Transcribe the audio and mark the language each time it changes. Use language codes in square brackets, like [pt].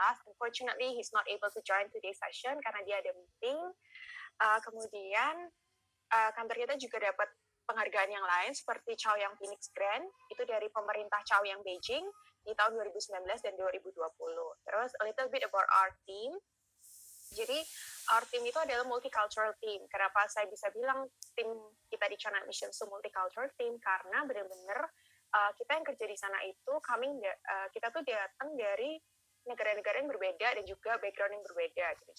[en] Unfortunately, he's not able to join today's session [id] karena dia ada meeting. Kemudian kantor kita juga dapat penghargaan yang lain seperti Chaoyang Phoenix Grant, itu dari pemerintah Chaoyang Beijing di tahun 2019 dan 2020. Terus [en] a little bit about our team. [id] Jadi [en] our team [id] itu adalah multicultural team. Kenapa saya bisa bilang tim kita di China Mission itu multicultural team? Karena benar-benar kita yang kerja di sana itu kita tuh datang dari negara-negara yang berbeda dan juga background yang berbeda gitu.